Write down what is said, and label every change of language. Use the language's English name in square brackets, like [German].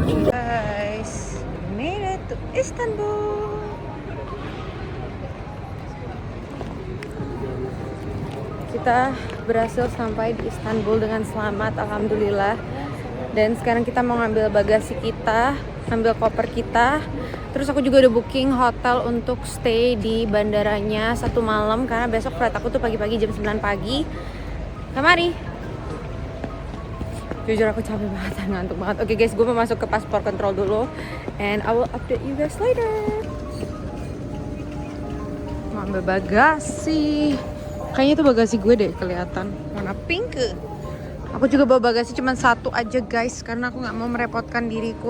[English] Guys, we made it to Istanbul. [Indonesian] Kita berhasil sampai di Istanbul dengan selamat, alhamdulillah. Dan sekarang kita mau ngambil bagasi kita, ngambil koper kita. Terus aku juga udah booking hotel untuk stay di bandaranya 1 malam karena besok flight aku tuh pagi-pagi jam 9 pagi. Kamari. Jujur aku capek banget dan ngantuk banget. Oke guys, gue mau masuk ke paspor control dulu. [English] And I will update you guys later. [Indonesian] Mau ambil bagasi. Kayaknya itu bagasi gue deh kelihatan. Warna pink. Aku juga bawa bagasi cuma 1 aja guys. Karena aku gak mau merepotkan diriku.